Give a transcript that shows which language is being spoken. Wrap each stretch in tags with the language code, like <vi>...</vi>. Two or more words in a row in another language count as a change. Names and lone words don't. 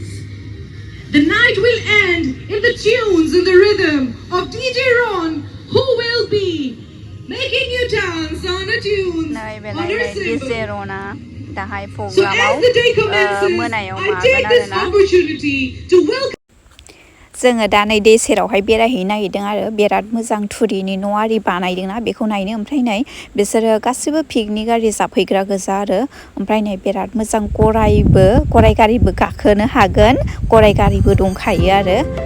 <en>The night will end in the tunes and the rhythm of DJ Ron, who will be making you dance on a tune on her cymbal. So as the day commences, I take this opportunity to welcome</en> <brx>जोङो दा नै दै सेरावहाय बेरायहैनो नागिरदों आरो बिराद मोजां थुरिनि न' आरि बानायदोंना बेखौ नायनो ओमफ्राय नै बिसोरो गासिबो पिकनिक आरि जाफैग्रा गोजा आरो ओमफ्राय नै बिराद मोजां गराइ गारिबो गाखोनो हागोन गराइ गारिबो दंखायो आरो</brx>